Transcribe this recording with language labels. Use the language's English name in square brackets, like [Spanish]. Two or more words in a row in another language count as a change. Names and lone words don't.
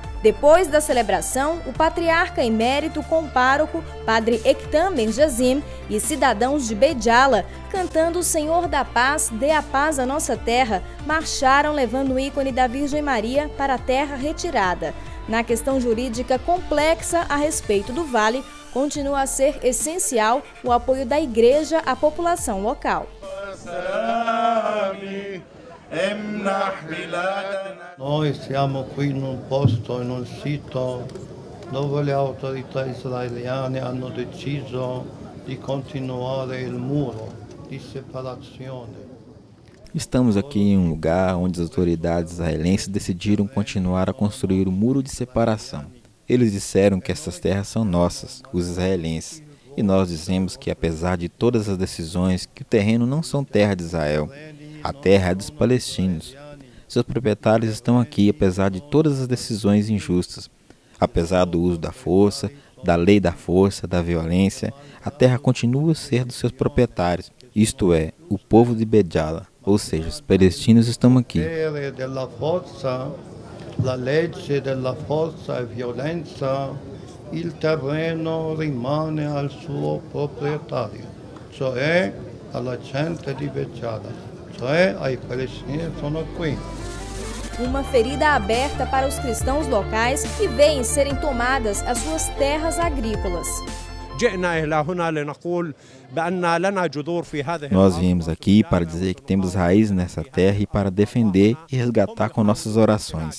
[Portuguese] Depois da celebração, o Patriarca Emérito com o pároco, Padre Ektam Ben Jazim, e cidadãos de Beidjala, cantando o Senhor da Paz, dê a paz à nossa terra, marcharam levando o ícone da Virgem Maria para a terra retirada. Na questão jurídica complexa a respeito do vale, continua a ser essencial o apoio da Igreja à população local. [Italian] Nós siamo qui in un posto, in un sito dove le autorità israeliane hanno deciso di continuare il muro di separazione. [Portuguese] Estamos aqui em um lugar onde as autoridades israelenses decidiram continuar a construir o muro de separação. Eles disseram que essas terras são nossas, os israelenses, e nós dizemos que, apesar de todas as decisões, que o terreno não são terra de Israel, a terra é dos palestinos. Seus proprietários estão aqui, apesar de todas as decisões injustas. Apesar do uso da força, da lei da força, da violência, a terra continua a ser dos seus proprietários, isto é, o povo de Beidjala. Ou seja, os palestinos estão aqui. [Italian] La legge della forza e violenza, il terreno rimane al suo proprietario, cioè alla gente di Beidjala, cioè ai palestini sono qui. [Portuguese] Uma ferida aberta para os cristãos locais que veem serem tomadas as suas terras agrícolas. Nós viemos aqui para dizer que temos raízes nessa terra e para defender e resgatar com nossas orações.